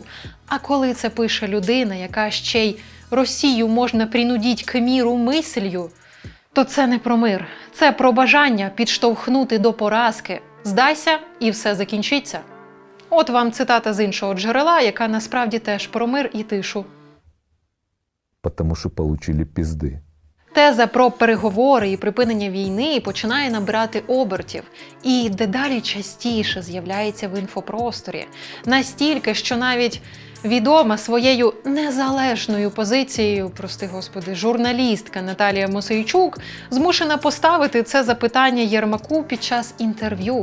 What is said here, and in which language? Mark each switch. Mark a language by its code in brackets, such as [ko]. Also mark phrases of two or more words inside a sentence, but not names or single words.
[uk] А коли це пише людина, яка ще й «Росію можна [ru] принудіть к міру мислью», [uk] то це не про мир. Це про бажання підштовхнути до поразки. Здайся, і все закінчиться. От вам цитата з іншого джерела, яка насправді теж про мир і тишу. [ru] потому что получили пизды. [uk] Теза про переговори і припинення війни починає набирати обертів і дедалі частіше з'являється в інфопросторі. Настільки, що навіть відома своєю незалежною позицією, прости господи, журналістка Наталія Мосейчук змушена поставити це запитання Єрмаку під час інтерв'ю.